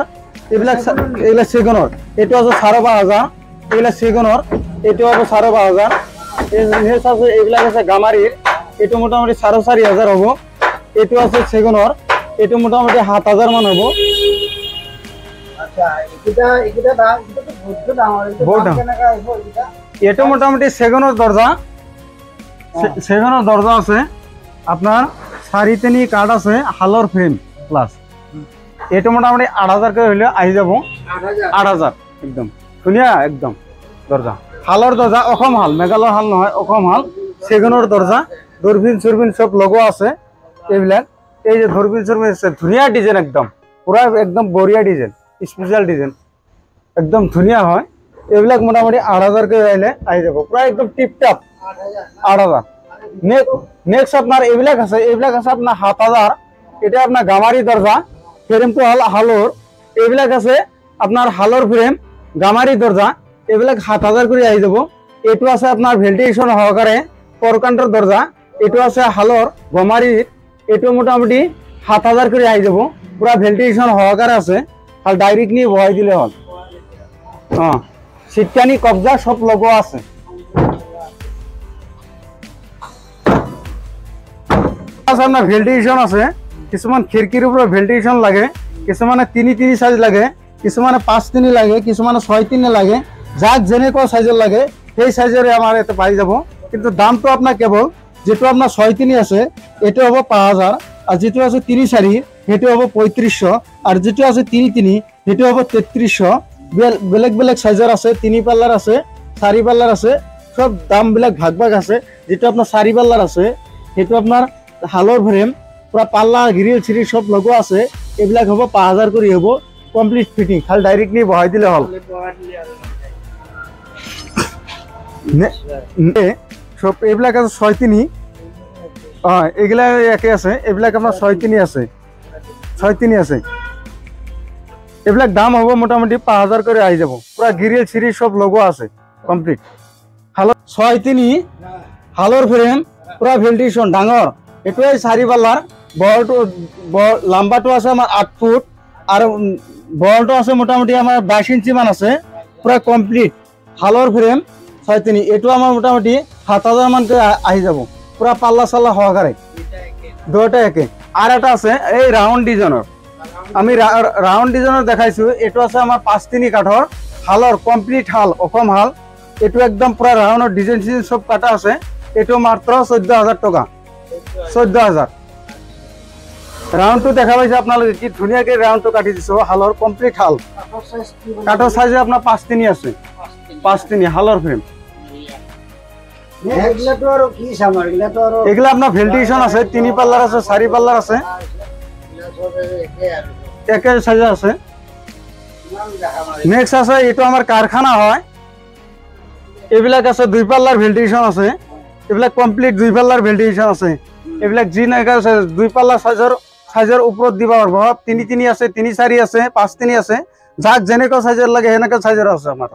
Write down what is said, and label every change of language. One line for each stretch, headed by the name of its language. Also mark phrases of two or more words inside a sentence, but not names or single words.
Assamese: এইবিলাক সেগুনৰ, এইটো আছে 5,500, এইবিলাক সেগুনৰ, এইটো হব 5,500। নেক্সট আছে এইবিলাক আছে গামারির, এইটো মোটামুটি 4,500 হব। এইটো আছে সেগুনৰ, এইটো মোটামুটি 7,000 মান হব। এইটো মোটামুটি সেগুনৰ দরজা, সেগুনৰ দরজা আছে আপনার 4-3 কাঠ আছে, হালৰ
English: frame plus.
Assamese: এইটো মোটামুটি 8,000 করে হলে আহি যাব, 8,000 একদম ধুনিয়া একদম দরজা। হালৰ দরজা, অসম হাল, মেঘালয় হাল নহয়, অসম হাল, সেগুনৰ দরজা। দূরবীন সুরবিন সব লগোৱা আছে এইবিলাক। এই যে দূরবীন সুরবিন আছে, ধুনিয়া ডিজাইন একদম, পুরা একদম বঢ়িয়া ডিজাইন,
English: special design,
Assamese: একদম ধুনিয়া হয়। এইবিলাক মোটামুটি 8,000 করে আহিলে আহি যাব, পুরা একদম টিপটাপ 8,000। নেক্সট আপনার এইবিলাক আছে, এইবিলাক আছে আপনার 7,000। এটা আপনার গামারি দরজা, ফ্রেমটো হল হালোর। এইবিলাক আছে আপনার হালোর ফ্রেম, গামারি দরজা, এইবিলাক 7,000 করে আহি যাব। এইটো আছে আপনার ভেন্টিলেশন সহকারে প্রকাণ্ড দরজা, এইটো আছে হালোর গমারির, এইটো মোটামুটি 7,000 করে আহি যাব, পুরা ভেন্টিলেশন সহকারে আছে। খালি ডাইরেক্ট নিয়ে বহাই দিলে হল। সিটকানি কবজা সব লগোয়া আছে। আপনার ভেন্টিলেশন আছে, কিছুমান খিড়কির উপরে ভেন্টিলেশন লাগে, কিছুমানে 3-3 সাইজ লাগে, কিছুমানে 5-3 লাগে, কিছুমানে 6-3 লাগে। যাক যেনেকুৱা সাইজের লাগে সেই সাইজেরে আমার এতে পাই যাব। কিন্তু দামটো আপনার কেবল যেটো আপনার 6-3 আছে, এটা হব 5,000। আর যেটো আছে 3-4 সেটো হব 3500। আর যেটো আছে 3-3 সেটো হব 3300। বেলেগ বেলেগ সাইজের আছে, 3 পাল্লার আছে, 4 পাল্লার আছে, সব দাম বিলাক ভাগ ভাগ আছে। যেটো আপনার 4 পাল্লার আছে, সেটো আপনার হালৰ ফ্রেম, পুরা পাল্লা গ্রিল সিরিজ সব লগোৱা আছে। এইবিলাক হব 5,000 করে হব,
English: complete fitting,
Assamese: খালি ডাইরেক্টলি বহাই দিলে হল। সব এইবিলাক আছে 6-3, এগুলা একে আছে, এইবিলাক আপনার 6-3 আছে, 6-3 আছে। এইবিলাক দাম হব মোটামুটি 5,000 করে আহি যাব, পুরা গ্রিল সিরিজ সব লগোৱা আছে কমপ্লিট। হালৰ 6-3 হালৰ ফ্রেম, পুরা ভেন্টিলেশন ডাঙর। এটাই 4 পাল্লার, বড়টো লম্বাটো আছে আমার 8 ফুট, আর বড়টো আছে মোটামুটি আমার 22 ইঞ্চি মান আছে, পুরা কমপ্লিট হালৰ ফ্রেম 6-3। এটো আমার মোটামুটি 7,000 মান করে আহি যাব, পুরা পাল্লা সাল্লা সহকারে, দুটা একে। আর এটা আছে এই রাউন্ড ডিজাইনের, আমি রাউন্ড ডিজাইনের দেখাইছো। এটো আছে আমার 5-3 কাঠর, হালৰ কমপ্লিট হাল, অসম হাল। এটো একদম পুরা রাউন্ডের ডিজাইন সিজাইন সব কাটা আছে। এটো মাত্র 14,000 টাকা, 14,000। রাউন্ডটো দেখা পাইছে আপনাদের, কি ধুনিয়াকে রাউন্ডটো কাটি দিছো, হালৰ কমপ্লিট হাল। কাঠৰ সাইজে আপনার 5-3 আছে, 5-3 হালৰ ফ্রেম। এগুলা আপনার ভেন্টিলেশন আছে, 3 পাল্লার আছে, 4 পাল্লার আছে, একে সাইজৰ আছে। নেক্সট আছে এইটো আমাৰ কাৰখানা হয়, এইবিলাক আছে 2 পাল্লাৰ ভেন্টিলেশ্যন আছে, এইবিলাক কমপ্লিট 2 পাল্লাৰ ভেন্টিলেশ্যন আছে। এইবিলাক যি নাইকা 2 পাল্লা সাইজৰ ওপৰত দিব পাৰিব। 3-3 আছে, 3-4 আছে, 5-3 আছে, যাক যেনেকুৱা সাইজৰ লাগে সেনেকুৱা সাইজৰ আছে আমাৰ।